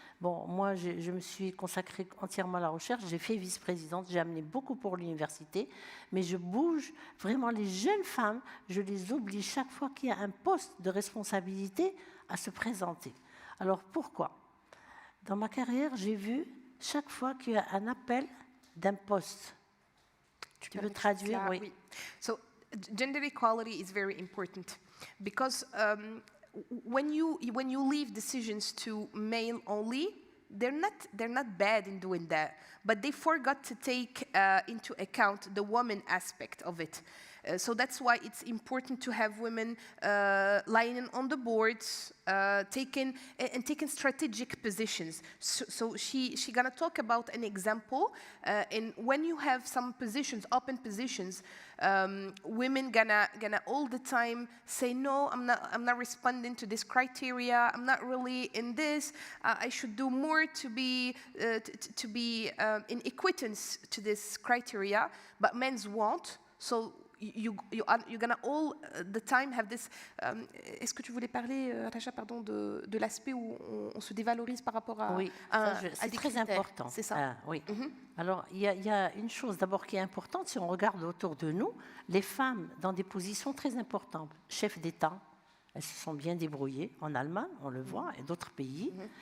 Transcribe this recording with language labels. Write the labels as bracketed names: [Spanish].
[French] Bon, moi, je me suis consacrée entièrement à la recherche, j'ai fait vice-présidente, j'ai amené beaucoup pour l'université, mais je bouge vraiment les jeunes femmes, je les oblige chaque fois qu'il y a un poste de responsabilité à se présenter. Alors pourquoi? Dans ma carrière, j'ai vu chaque fois qu'il y a un appel d'un poste. Tu peux traduire? Oui. [English] So, gender equality is very important because when you leave decisions to male only, they're not bad in doing that, but they forgot to take into account the woman aspect of it. So that's why it's important to have women lying on the boards, taking strategic positions. So she gonna talk about an example, and when you have some positions, open positions, women gonna all the time say, no, I'm not responding to this criteria. I'm not really in this. I should do more to be in equitance to this criteria, but men's won't. So you're gonna all the time have this. [French] Est-ce que tu voulais parler, Rajah, pardon, de l'aspect où on se dévalorise par rapport à oui, c'est très critères. important. C'est ça. Oui. Alors, il y a une chose d'abord qui est importante, si on regarde autour de nous, les femmes dans des positions très importantes, chefs d'État, elles se sont bien débrouillées en Allemagne, on le voit, et d'autres pays.